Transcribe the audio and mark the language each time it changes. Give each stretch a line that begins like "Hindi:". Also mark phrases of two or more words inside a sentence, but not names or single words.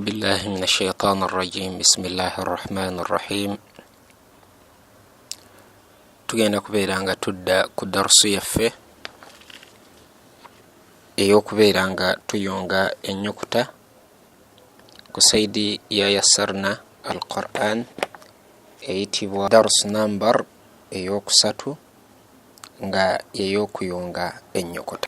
Arabic: بالله من الشيطان الرجيم بسم الله الرحمن الرحيم
Ganda: tugenda kubeera nga tudda ku darusu yaffe ey'okubeera nga tuyunga enyukuta ku saidi ya yassarna al-Qur'an eyitibwa darusu number ey'okusatu nga ey'okuyunga enyukuta.